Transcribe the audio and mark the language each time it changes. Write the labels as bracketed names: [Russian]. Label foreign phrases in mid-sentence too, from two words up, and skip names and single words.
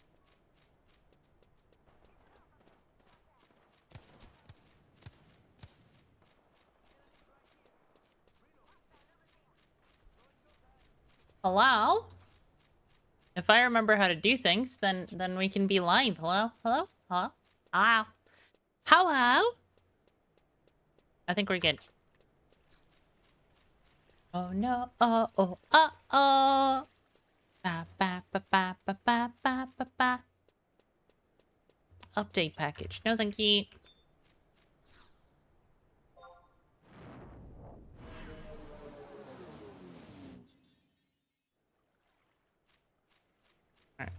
[English] Hello? If I remember how to do things, then we can be live. Hello? Hello? Hello? Hello? Hello? I think we're good. Oh no. Oh oh oh oh. Ba ba ba ba ba ba ba ba ba. Update package. No thank you. Alright.